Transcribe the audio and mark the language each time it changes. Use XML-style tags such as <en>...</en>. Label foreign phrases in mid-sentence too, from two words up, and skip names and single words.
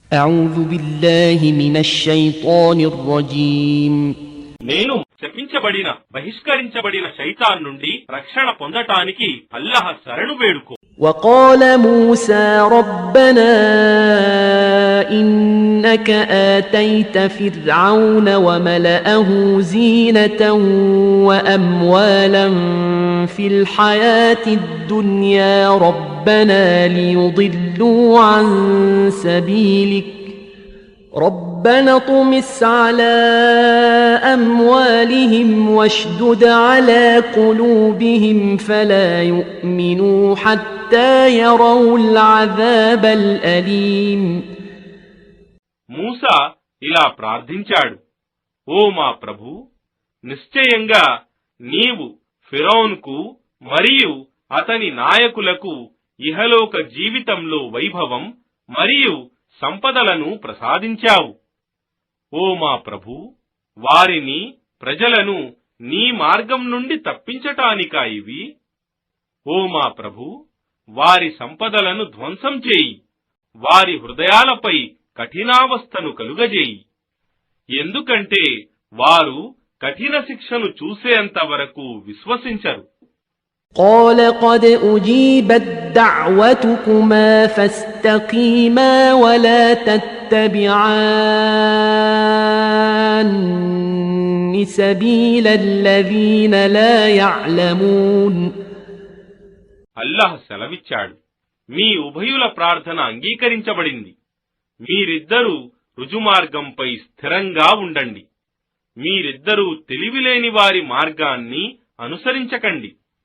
<ar>أعوذ بالله من الشيطان الرجيم</ar> <te>నేను శపించబడిన బహిష్కరించబడిన శైతాన్ నుండి రక్షణ పొందటానికి అల్లాహ్ శరణు వేడుకో.</te> <ar>وقال موسى ربنا إنك آتيت فرعون وملأه زينة وأموالا في الحياة الدنيا ربنا ليضلوا عن سبيلك ربنا اطمس على أموالهم واشدد على قلوبهم فلا يؤمنوا حتى يروا العذاب الأليم.</ar> <te>మూసా ఇలా ప్రార్థించాడు, ఓ మా ప్రభూ, నిశ్చయంగా నీవు ఫిరౌన్కు మరియు అతని నాయకులకు ఇహలోక జీవితంలో వైభవం మరియు సంపదలను ప్రసాదించావు. ఓ మా ప్రభూ, వారిని ప్రజలను నీ మార్గం నుండి తప్పించటానికా ఇవి? ఓ మా ప్రభూ, వారి సంపదలను ధ్వంసం చేయి, వారి హృదయాలపై కఠినావస్థను కలుగజేయి, ఎందుకంటే వారు కఠిన శిక్షను చూసేంత వరకు విశ్వసించరు.</te> <ar>قال قد أجيبت دعوتكما فاستقيما ولا تتبعان سبيل الذين لا يعلمون.</ar> <te>అల్లాహ్ సెలవిచ్చాడు, మీ ఉభయుల ప్రార్థన అంగీకరించబడింది. మీరిద్దరూ రుజుమార్గంపై స్థిరంగా ఉండండి. మీరిద్దరూ తెలివిలేని వారి మార్గాన్ని అనుసరించకండి.</te>